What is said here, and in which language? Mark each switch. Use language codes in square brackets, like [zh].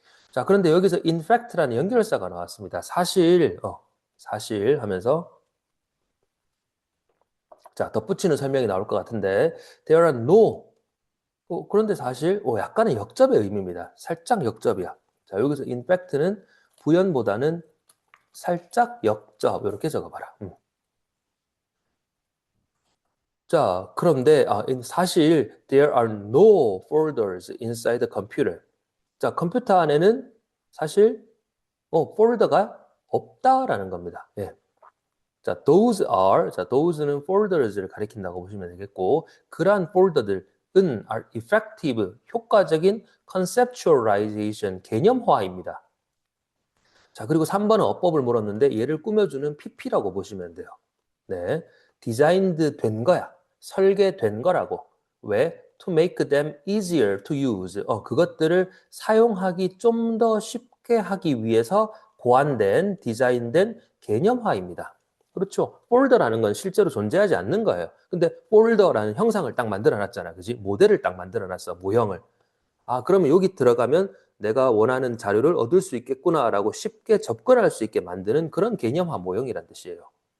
[ko] 자, 그런데 여기서 in fact라는 연결사가 나왔습니다. 사실 하면서 자, 덧붙이는 설명이 나올 것 같은데 [en] there are no [ko] 그런데 사실 약간의 역접의 의미입니다. 살짝 역접이야. 자, 여기서 in fact는 부연보다는 살짝 역접 이렇게 적어봐라. 자, 그런데 사실 [en] there are no folders inside the computer. [ko] 자, 컴퓨터 안에는 사실 폴더가 없다라는 겁니다. 예. 자, those는 folders를 가리킨다고 보시면 되겠고, 그러한 폴더들은 [en] are effective, [ko] 효과적인 conceptualization, 개념화입니다. 자, 그리고 3번은 어법을 물었는데 얘를 꾸며주는 PP라고 보시면 돼요. 네, 디자인드 된 거야. 설계된 거라고. 왜? [en] To make them easier to use. [ko] 그것들을 사용하기 좀 더 쉽게 하기 위해서 고안된, 디자인된 개념화입니다. 그렇죠. 폴더라는 건 실제로 존재하지 않는 거예요. 근데 폴더라는 형상을 딱 만들어 놨잖아. 그지? 모델을 딱 만들어 놨어. 모형을. 그러면 여기 들어가면 내가 원하는 자료를 얻을 수 있겠구나라고 쉽게 접근할 수 있게 만드는 그런 개념화 모형이란 뜻이에요.